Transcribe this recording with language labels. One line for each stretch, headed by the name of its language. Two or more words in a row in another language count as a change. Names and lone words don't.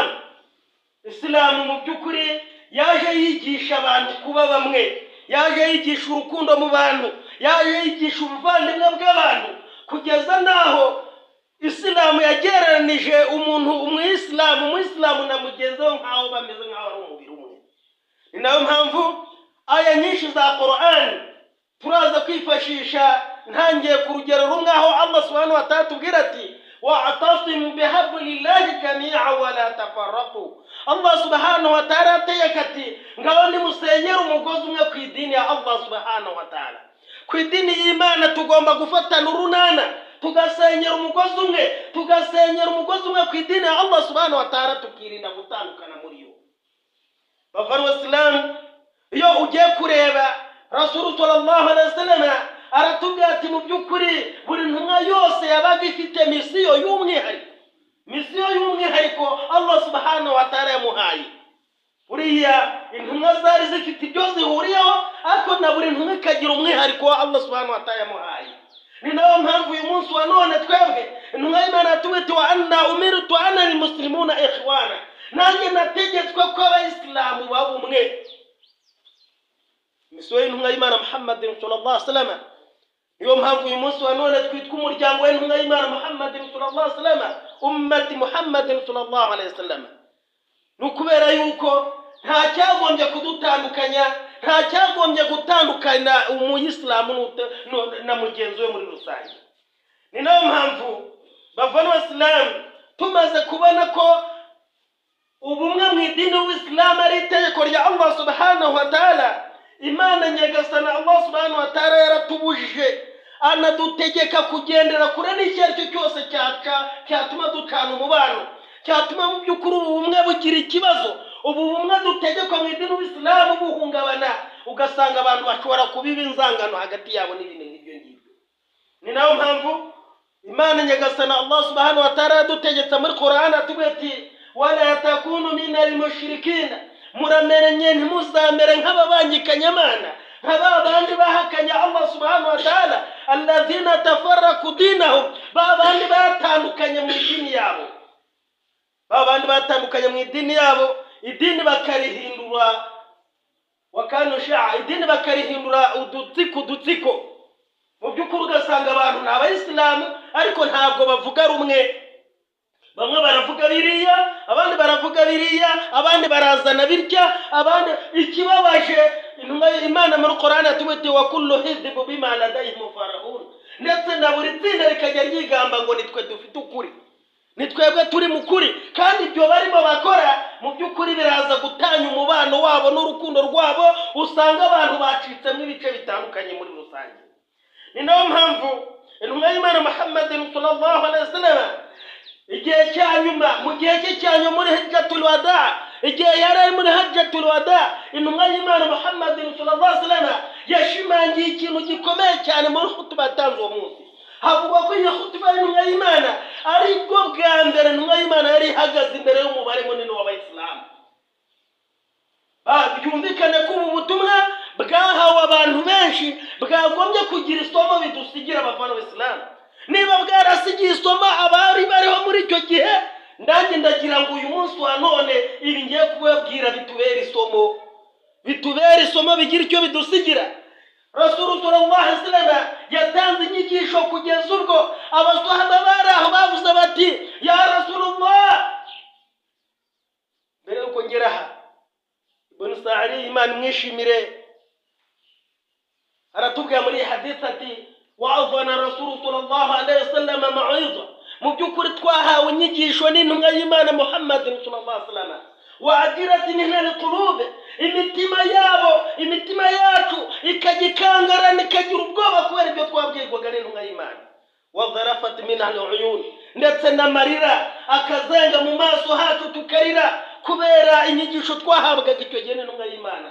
Kinyarwanda: Islam mu by'ukuri yaje yigisha abantu kuba bamwe, yaje yigisha urukundo mu bantu, yaje yigisha ubuvandimwe bw'abantu, kugeza naho Islam yagereranije umuntu umuyisilamu na mugenzi we nk'aho bameze nk'aho ari umubiri umwe. Ni nayo mpamvu aya nyinshi za Qur'an turaza kwifashisha, ntangiye ku rugero rumwe aho
Arabic: الله سبحانه وتعالى
Kinyarwanda: tubwira ati
Arabic: واعتصموا بحبل الله جميعا ولا تفرقوا. الله سبحانه وتعالى
Kinyarwanda: ategeka ati ngaho nimusenyere umugozi umwe ku idini ya
Arabic: الله سبحانه وتعالى.
Kinyarwanda: Ku idini y'Imana tugomba gufatana urunana, tugasenyera umugozi umwe ku idini ya
Arabic: الله سبحانه وتعالى,
Kinyarwanda: tukirinda gutandukana muri yo. Bavana Islam, iyo ugiye kureba
Arabic: رسول صلى الله عليه وسلم
Kinyarwanda: aratubwira ati mu by'ukuri buri ntumwa yose yabaga ifite misiyo y'umwihariko
Arabic: الله سبحانه وتعالى
Kinyarwanda: yamuhaye. Buriya intumwa zari zifite ibyo zihuriyeho, ariko na buri ntumwa ikagira umwihariko wa
Arabic: الله سبحانه وتعالى
Kinyarwanda: yamuhaye. ni nayo mpamvu uyu munsi wa none twebwe intumwa y'Imana yatubwiye
Arabic: وأنا أمرت أنا المسلمون إخوانا,
Kinyarwanda: nanjye nategetswe ko abayisilamu baba umwe. misiyo y'intumwa y'Imana
Arabic: محمد صلى الله عليه وسلم.
Kinyarwanda: niyo mpamvu uyu munsi wa none twitwa umuryango w'intumwa y'Imana
Arabic: محمد صلى الله عليه وسلم, أمة محمد صلى الله عليه وسلم.
Kinyarwanda: nukubera yuko nta cyagombye kudutandukanya, nta cyagombye gutandukana umuyisilamu na mugenzi we muri rusange. ni nayo mpamvu bavana abasilamu tumaze kubona ko ubumwe mu idini w'Isilamu ari itegeko rya
Arabic: الله سبحانه وتعالى,
Kinyarwanda: Imana nyagasana
Arabic: الله سبحانه وتعالى
Kinyarwanda: yaratubujije anadutegeka kugendera kure n'icyo ari cyo cyose cyatuma ducana umubano, cyatuma mu by'ukuri ubumwe bugira ikibazo. ubu bumwe dutegekwa mu idini w'Isilamu buhungabana, ugasanga abantu bashobora kubiba inzangano hagati yabo n'ibintu nk'ibyo ngibyo. ni nayo mpamvu Imana nyagasana
Arabic: الله سبحانه وتعالى
Kinyarwanda: yadutegetse muri Qur'an atubwira ati
Arabic: ولا تكونوا من المشركين,
Kinyarwanda: muramenye ntimuzamere nk'ababangikanyamana, nk'abandi bahakanya
Arabic: الله سبحانه وتعالى الذين فرقوا دينهم,
Kinyarwanda: babandi batandukanye mu idini yabo, babandi batandukanye mu idini yabo, idini bakarihindura
Arabic: وكانوا شيعا,
Kinyarwanda: idini bakarihindura udutsiko. mu by'ukuri ugasanga abantu ni abayisilamu ariko ntabwo bavuga rumwe. bamwe baravuga biriya, abandi baravuga biriya, abandi barazana birya, abandi. ikibabaje intumwa y'Imana muri Qur'an yatubwiye
Arabic: وكل حزب بما لديهم فرحون,
Kinyarwanda: ndetse na buri tsinda rikajya ryigamba ngo nitwe dufite ukuri, nitwebwe turi mu kuri, kandi ibyo barimo bakora mu by'ukuri biraza gutanya umubano wabo n'urukundo rwabo, usanga abantu bacitsemo ibice bitandukanye muri rusange. ni nayo mpamvu intumwa y'Imana
Arabic: محمد صلى الله عليه وسلم
Kinyarwanda: igihe cyanyuma, mu gihe cyanyuma muri
Arabic: حجة الوداع,
Kinyarwanda: igihe yari muri
Arabic: حجة الوداع,
Kinyarwanda: intumwa y'Imana
Arabic: محمد صلى الله عليه وسلم
Kinyarwanda: yashimangiye ikintu gikomeye cyane muri khutba yatanze uwo munsi. havuga ko iyi khutba y'intumwa y'Imana ari bwo bwa mbere intumwa y'Imana yari ihagaze imbere y'umubare munini w'abayisilamu. byumvikane ko ubu butumwa bwahawe abantu benshi bwagombye kugira isomo bidusigira abavana b'Isilamu. niba bwarasigiye isomo abari bariho muri icyo gihe, ndange ndagira ngo uyu munsi wa none ibi ngiye kubabwira bitubera isomo bigira icyo bidusigira.
Arabic: رسول صلى الله عليه وسلم
Kinyarwanda: yatanze inyigisho kugeza ubwo abasahaba bari aho bavuze bati
Arabic: يا رسول الله,
Kinyarwanda: mbere yuko ngeraha Ibn Sa'id Imana mwishimire aratubwira muri hadith ati
Arabic: وعظنا رسول صلى الله عليه وسلم
Kinyarwanda: mau'iza, mu by'ukuri twahawe inyigisho n'intumwa y'Imana
Arabic: محمد صلى الله عليه وسلم وجلت من القلوب,
Kinyarwanda: imitima yacu ikagikangarana ikagira ubwoba kubera ibyo twabwirwaga n'intumwa y'Imana,
Arabic: وذرفت من العيون,
Kinyarwanda: ndetse n'amarira akazenga mu maso hacu tukarira kubera inyigisho twahabwaga icyo gihe n'intumwa y'Imana.